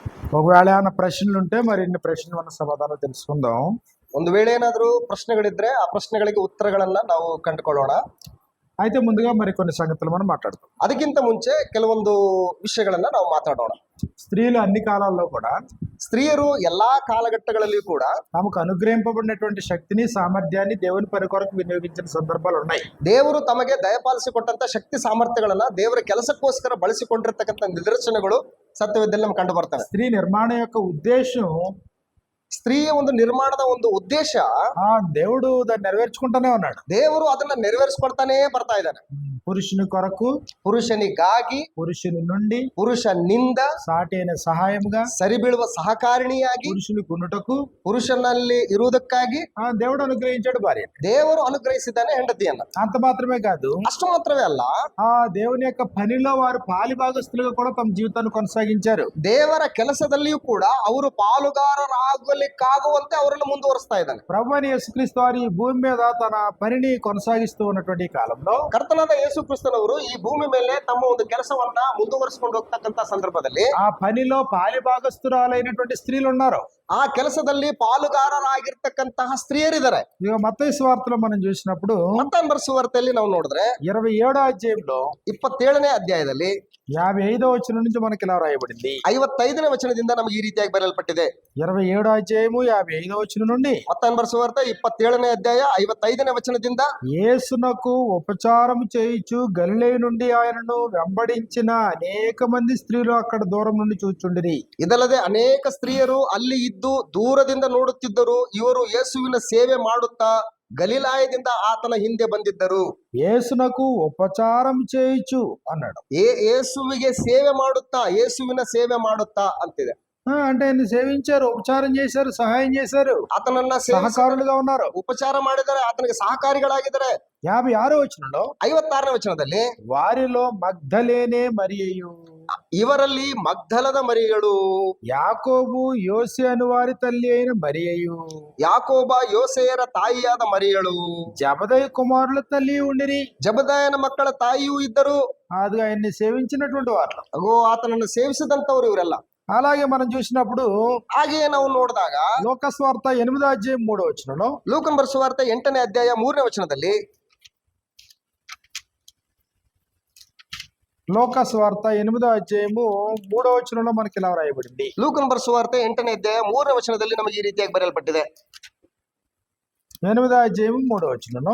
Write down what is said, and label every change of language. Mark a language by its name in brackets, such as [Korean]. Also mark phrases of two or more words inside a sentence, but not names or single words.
[Telugu] ఒకవేళ ఏమైనా ప్రశ్నలు ఉంటే మరి ఇన్ని ప్రశ్నలు మన సమాధానం తెలుసుకుందాం. [Kannada] ಒಂದು ವೇಳೆ ಏನಾದರೂ ಪ್ರಶ್ನೆಗಳಿದ್ರೆ ಆ ಪ್ರಶ್ನೆಗಳಿಗೆ ಉತ್ತರಗಳನ್ನ ನಾವು ಕಂಡುಕೊಳ್ಳೋಣ. [Telugu] అయితే ముందుగా మరి కొన్ని సంగతులు మనం మాట్లాడుతాం. [Kannada] ಅದಕ್ಕಿಂತ ಮುಂಚೆ ಕೆಲವೊಂದು ವಿಷಯಗಳನ್ನ ನಾವು ಮಾತಾಡೋಣ. [Telugu] స్త్రీలు అన్ని కాలాల్లో కూడా [Kannada] ಸ್ತ್ರೀಯರು ಎಲ್ಲಾ ಕಾಲಘಟ್ಟಗಳಲ್ಲಿಯೂ ಕೂಡ [Telugu] తమకు అనుగ్రహింపబడినటువంటి శక్తిని సామర్థ్యాన్ని దేవుని పని కొరకు వినియోగించిన సందర్భాలు ఉన్నాయి. [Kannada] ದೇವರು ತಮಗೆ ದಯಪಾಲಿಸಿಕೊಟ್ಟಂತ ಶಕ್ತಿ ಸಾಮರ್ಥ್ಯಗಳನ್ನ ದೇವರ ಕೆಲಸಕ್ಕೋಸ್ಕರ ಬಳಸಿಕೊಂಡಿರ್ತಕ್ಕಂಥ ನಿದರ್ಶನಗಳು ಸತ್ಯವೇದದಲ್ಲಿ ನಮ್ಗೆ ಕಂಡು ಬರ್ತವೆ. [Telugu] స్త్రీ నిర్మాణం యొక్క ఉద్దేశం [Kannada] ಸ್ತ್ರೀಯ ಒಂದು ನಿರ್ಮಾಣದ ಒಂದು ಉದ್ದೇಶ [Telugu] దేవుడు దాన్ని నెరవేర్చుకుంటానే ఉన్నాడు. [Kannada] ದೇವರು ಅದನ್ನ ನೆರವೇರಿಸಿಕೊಡ್ತಾನೆ ಬರ್ತಾ ಇದ್ದಾನೆ. [Telugu] పురుషుని కొరకు, [Kannada] ಪುರುಷನಿಗಾಗಿ, [Telugu] పురుషుని నుండి, [Kannada] ಪುರುಷನಿಂದ, [Telugu] సాటి అయిన సహాయముగా, [Kannada] ಸರಿಬೀಳುವ ಸಹಕಾರಿಣಿಯಾಗಿ, [Telugu] పురుషుని కొనుటకు, [Kannada] ಪುರುಷನಲ್ಲಿ ಇರುವುದಕ್ಕಾಗಿ [Telugu] దేవుడు అనుగ్రహించాడు భార్య. [Kannada] ದೇವರು ಅನುಗ್ರಹಿಸಿದ್ದಾನೆ ಹೆಂಡತಿಯನ್ನ. [Telugu] అంత మాత్రమే కాదు, [Kannada] ಅಷ್ಟು ಮಾತ್ರವೇ ಅಲ್ಲ, [Telugu] దేవుని యొక్క పనిలో వారు పాలిభాగస్తులుగా కూడా తమ జీవితాన్ని కొనసాగించారు. [Kannada] ದೇವರ ಕೆಲಸದಲ್ಲಿಯೂ ಕೂಡ ಅವರು ಪಾಲುಗಾರರಾಗಲಿಕ್ಕಾಗುವಂತೆ ಅವರನ್ನು ಮುಂದುವರಿಸ್ತಾ ಇದ್ದಾನೆ. [Telugu] ప్రభువైన యేసుక్రీస్తు వారు ఈ భూమి మీద తన పనిని కొనసాగిస్తూ ఉన్నటువంటి కాలంలో [Kannada] ಕರ್ತನಾದ ಯೇಸು ಕ್ರಿಸ್ತನವರು ಈ ಭೂಮಿ ಮೇಲೆ ತಮ್ಮ ಒಂದು ಕೆಲಸವನ್ನ ಮುಂದುವರಿಸಿಕೊಂಡು ಹೋಗ್ತಕ್ಕಂತ ಸಂದರ್ಭದಲ್ಲಿ [Telugu] ಆ పనిలో పాలిభాగస్తురాలైనటువంటి స్త్రీలు ఉన్నారు. [Kannada] ಆ ಕೆಲಸದಲ್ಲಿ ಪಾಲುಗಾರರಾಗಿರ್ತಕ್ಕಂತಹ ಸ್ತ್ರೀಯರಿದ್ದಾರೆ. [Telugu] ఇక మత్తయి సువార్తలో మనం చూసినప్పుడు [Kannada] ಮತ್ತಾಯನ ಸುವಾರ್ತೆಯಲ್ಲಿ ನಾವು ನೋಡಿದ್ರೆ [Telugu] 27వ అధ్యాయంలో [Kannada] 27ನೇ ಅಧ್ಯಾಯದಲ್ಲಿ [Telugu] 55వ వచనం నుంచి మనకి ఇలా రాయబడింది. [Kannada] 55ನೇ ವಚನದಿಂದ ನಮಗೆ ಈ ರೀತಿಯಾಗಿ ಬರೆಯಲ್ಪಟ್ಟಿದೆ. [Telugu] 27వ అధ్యాయము 55వ వచనం నుండి [Kannada] ಮತ್ತಾಯನ ಸುವಾರ್ತೆ 27ನೇ ಅಧ್ಯಾಯ 55ನೇ ವಚನದಿಂದ [Telugu] యేసునకు ఉపచారం చేయుచు గలిలయ నుండి ఆయనను వెంబడించిన అనేక మంది స్త్రీలు అక్కడ దూరం నుండి చూచుండిరి. [Kannada] ಇದಲ್ಲದೆ ಅನೇಕ ಸ್ತ್ರೀಯರು ಅಲ್ಲಿ ಇದ್ದು ದೂರದಿಂದ ನೋಡುತ್ತಿದ್ದರು. ಇವರು ಯೇಸುವಿನ ಸೇವೆ ಮಾಡುತ್ತಾ ಗಲಿಲಾಯದಿಂದ ಆತನ ಹಿಂದೆ ಬಂದಿದ್ದರು. [Telugu] యేసునకు ఉపచారం చేయుచు అన్నాడు. [Kannada] ಯೇಸುವಿಗೆ ಸೇವೆ ಮಾಡುತ್ತಾ, ಯೇಸುವಿನ ಸೇವೆ ಮಾಡುತ್ತಾ ಅಂತಿದೆ. [Telugu] అంటే ఆయన సేవించారు, ఉపచారం చేశారు, సహాయం చేశారు, [Kannada] ಆತನನ್ನ [Telugu] సహకారులుగా ఉన్నారు, [Kannada] ಉಪಚಾರ ಮಾಡಿದ್ದಾರೆ, ಆತನಿಗೆ ಸಹಕಾರಿಗಳಾಗಿದ್ದಾರೆ. [Telugu] 56వ వచనంలో [Kannada] 56ನೇ ವಚನದಲ್ಲಿ [Telugu] వారిలో మగ్ధలేనే మరియయు, [Kannada] ಇವರಲ್ಲಿ ಮಗ್ದಲದ ಮರಿಗಳು, [Telugu] యాకోబు యోసే అను వారి తల్లి అయిన మరియయు, [Kannada] ಯಾಕೋಬ ಯೋಸೆಯರ ತಾಯಿಯಾದ ಮರಿಯಳು, [Telugu] జబదయి కుమారుల తల్లి ఉండిరి. [Kannada] ಜಬದಾಯನ ಮಕ್ಕಳ ತಾಯಿಯೂ ಇದ್ದರು. [Telugu] అది ఆయన్ని సేవించినటువంటి వారు. [Kannada] ಅಗೋ ಆತನನ್ನು ಸೇವಿಸಿದಂತವರು ಇವರೆಲ್ಲ. [Telugu] అలాగే మనం చూసినప్పుడు [Kannada] ಹಾಗೆಯೇ ನಾವು ನೋಡಿದಾಗ [Telugu] లోకస్వార్త 8వ అధ్యాయం 3వ వచనంలో, [Kannada] ಲೂಕನ ಬರೆಸುವಾರ್ತೆ 8ನೇ ಅಧ್ಯಾಯ 3ನೇ ವಚನದಲ್ಲಿ, [Telugu] లోకస్వార్త 8వ అధ్యాయము 3వ వచనంలో మనకి ఇలా రాయబడింది. [Kannada] ಲೂಕನ ಬರೆಸುವಾರ್ತೆ 8ನೇ ಅಧ್ಯಾಯ 3ನೇ ವಚನದಲ್ಲಿ ನಮಗೆ ಈ ರೀತಿಯಾಗಿ ಬರೆಯಲ್ಪಟ್ಟಿದೆ. [Telugu] 8వ అధ్యాయము 3వ వచనంలో